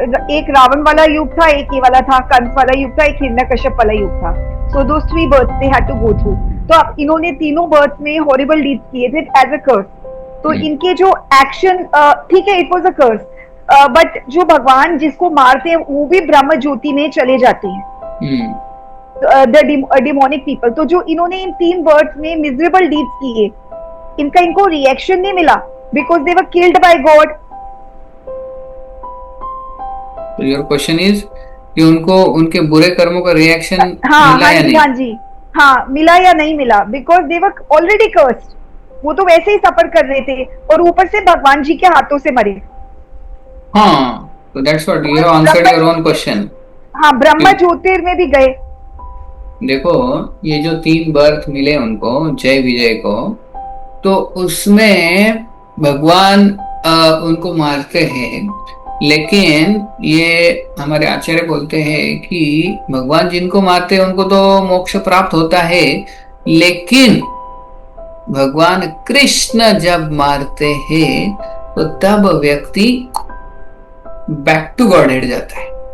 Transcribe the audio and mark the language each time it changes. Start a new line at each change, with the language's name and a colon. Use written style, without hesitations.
Hindi: एक रावण वाला युग था, एक ये वाला था, कंस वाला युग था, एक हिरण्यकश्यप वाला युग था।
English: So those 3 births they had to go through।
Hindi: तो अब इन्होंने तीनों बर्थ में
English: horrible deeds
Hindi: किए थे
English: As a curse.
Hindi: तो इनके जो एक्शन, ठीक है,
English: it was a curse, but
Hindi: जो भगवान जिसको मारते हैं वो भी ब्रह्म ज्योति में चले जाते हैं,
English: The demonic people.
Hindi: तो जो इन्होंने इन 3 बर्थ में
English: miserable deeds
Hindi: किए, इनको रिएक्शन नहीं मिला
English: Because they were killed by God. Your question is
Hindi: कि उनको उनके बुरे कर्मों का रिएक्शन मिला या नहीं? हाँ जी, हाँ, मिला या नहीं मिला,
English: Because they were already cursed.
Hindi: वो तो वैसे ही सफर कर रहे थे, और ऊपर से भगवान जी के हाथों से मरे। हाँ,
English: So that's what you have answered your own question.
Hindi: हाँ, ब्रह्म ज्योतिर में भी गए। देखो ये जो 3 बर्थ मिले उनको, जय विजय को, तो उसमें भगवान उनको मारते हैं, लेकिन ये हमारे आचार्य बोलते हैं कि भगवान जिनको मारते हैं उनको तो मोक्ष प्राप्त होता है, लेकिन भगवान कृष्ण जब मारते हैं तो तब व्यक्ति
English: back to Godhead
Hindi: जाता है।